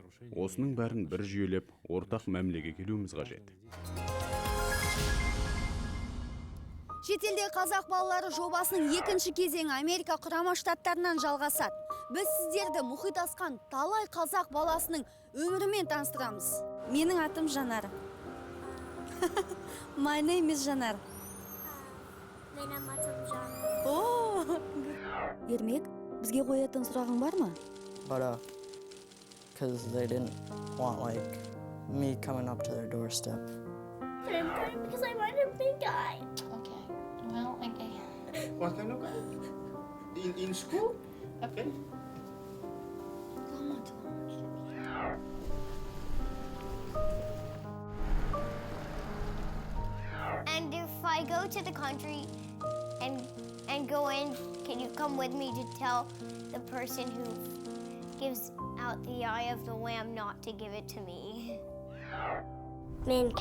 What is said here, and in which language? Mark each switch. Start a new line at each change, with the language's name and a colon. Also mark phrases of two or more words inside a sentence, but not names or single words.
Kazakh: Осының бәрін бір жүйелеп, ортақ мәмілеге келуіміз қажет. Шетелде қазақ балалары жобасының екінші кезеңі Америка құрама штаттарынан жалғасады. Біз сіздерді мұхит асқан талай қазақ баласының өмірімен таныстырамыз. Менің атым Жанар.
English: My name is Жанар.
Kazakh: Менің атым Жанар. Ермек, бізге қоятын сұрағың бар ма?
English: But because they didn't want like me coming up to their doorstep. But I'm crying because I want a big guy. Okay. Well, okay. What kind of guy? In school? Okay. And if I go to the country and go in, can you come with me to tell the person who gives out the eye of the lamb not to give it to me?